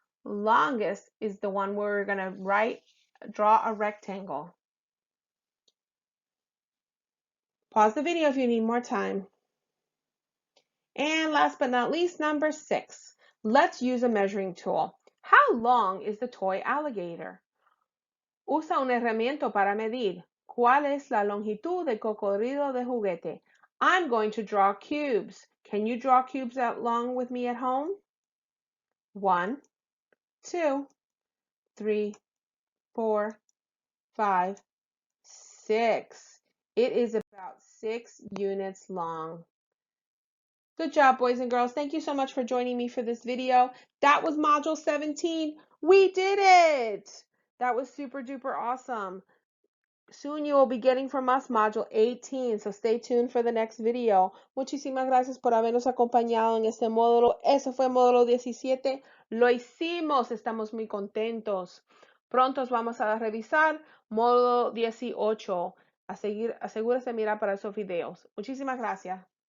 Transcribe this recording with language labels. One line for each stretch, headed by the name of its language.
English: Longest is the one where we're going to draw a rectangle. Pause the video if you need more time. And last but not least, number 6. Let's use a measuring tool. How long is the toy alligator?
Spanish: Usa un herramienta para medir. ¿Cuál es la longitud del cocodrilo de juguete?
English: I'm going to draw cubes. Can you draw cubes along with me at home? 1, 2, 3, 4, 5, 6. It is about 6 units long. Good job, boys and girls. Thank you so much for joining me for this video. That was Module 17. We did it! That was super duper awesome. Soon you will be getting from us Module 18, so stay tuned for the next video.
Spanish: Muchísimas gracias por habernos acompañado en este módulo. Eso fue Módulo 17. Lo hicimos, estamos muy contentos. Pronto vamos a revisar Módulo 18. Asegúrese de mirar para esos videos. Muchísimas gracias.